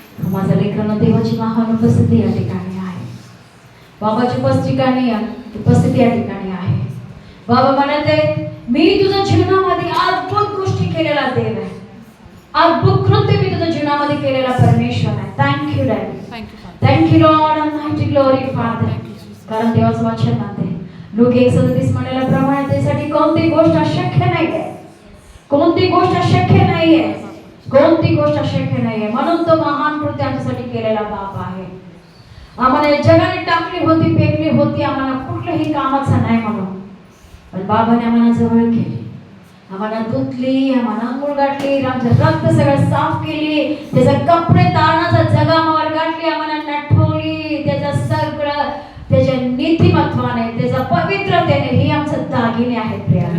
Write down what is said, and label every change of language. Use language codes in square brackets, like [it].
[mr] माझ्या लेकरांना देवाची महान उपस्थिती या ठिकाणी आहे. बाबाची उपस्थिती या ठिकाणी आहे. बाबा म्हणते मी तुझ्या जीवनामध्ये अद्भुत गोष्टी केलेला देव आहे. अद्भुत कृत्य मी तुझ्या जीवनामध्ये केलेला परमेश्वर आहे. [en] Thank you daddy. Thank you Lord Almighty, glory father. [mr] कारण देवाचं वचन म्हणते लूक 1:37 म्हणल्याप्रमाणे त्यासाठी कोणती गोष्ट अशक्य नाहीये. कोणती गोष्ट अशक्य नाहीये. कोणती गोष्ट अशक्य नाहीये. म्हणून तो महान कृत्य आमच्यासाठी केलेला बाप आहे. आम्हाला जगाने टाकली होती, फेकली होती, आम्हाला कुठल्याही कामाचं नाही म्हणून, पण बाबाने आम्हाला जवळ केली, आम्हाला धुतली, आम्हाला अंघोळ घातली, आमचं रक्त सगळं साफ केली, त्याचे कपडे तारणाचा जगामावर घातली, आम्हाला नटवली, त्याचं सगळं त्याच्या नीतिमत्वाने, त्याच्या पवित्रतेने ही आमचं दागिने आहेत प्रिया.